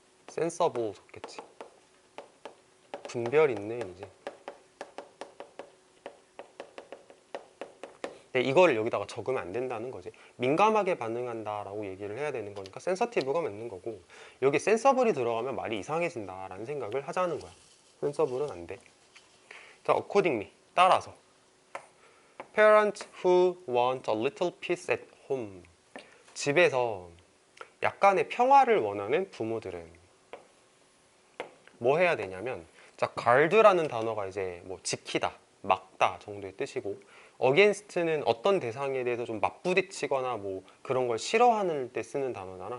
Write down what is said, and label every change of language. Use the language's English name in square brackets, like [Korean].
[Korean] sensible 적겠지. 분별 있는 이제. 근데 이거를 여기다가 적으면 안 된다는 거지. 민감하게 반응한다라고 얘기를 해야 되는 거니까 sensitive가 맞는 거고, 여기 sensible이 들어가면 말이 이상해진다라는 생각을 하자는 거야. sensible은 안 돼. [English] 자, accordingly, [Korean] 따라서 [English] Parents who want a little peace at home. [Korean] 집에서 약간의 평화를 원하는 부모들은 뭐 해야 되냐면, 자, guard라는 단어가 이제 뭐 지키다, 막다 정도의 뜻이고, against는 어떤 대상에 대해서 좀 맞부딪히거나 뭐 그런 걸 싫어하는 때 쓰는 단어잖아.